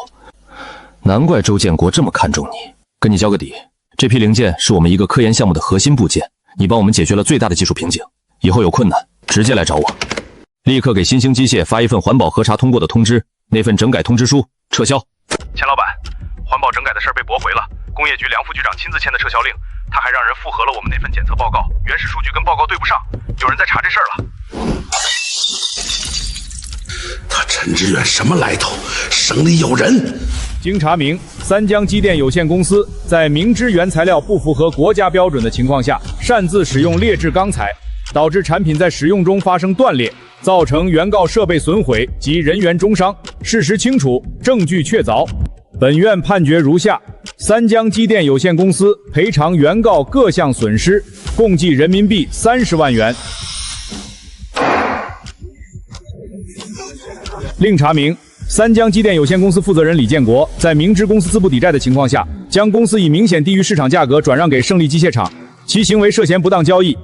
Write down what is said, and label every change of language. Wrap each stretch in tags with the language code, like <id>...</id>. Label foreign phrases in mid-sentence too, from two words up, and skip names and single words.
<zh>難怪周建國這麼看重你。跟你交個底，這批零件是我們一個科研項目的核心部件，你幫我們解決了最大的技術瓶頸。以後有困難直接來找我。立刻給新興機械發一份環保核查通過的通知，那份整改通知書撤銷。錢老板，環保整改的事被駁回了，工業局梁副局長親自签的撤销令，他还让人复核了我们那份检测报告，原始数据跟报告对不上，有人在查这事儿了。他陈志远什么来头？省里有人。经查明，三江机电有限公司在明知原材料不符合国家标准的情况下，擅自使用劣质钢材，导致产品在使用中发生断裂，造成原告设备损毁及人员重伤。事實清楚，證據確鑿。本院判決如下：三江機電有限公司賠償原告各項損失，共計人民幣30萬元。另查明，三江機電有限公司負責人李建國在明知公司資不抵債的情況下，將公司以明顯低於市場價格轉讓給勝利機械廠，其行為涉嫌不當交易。</zh>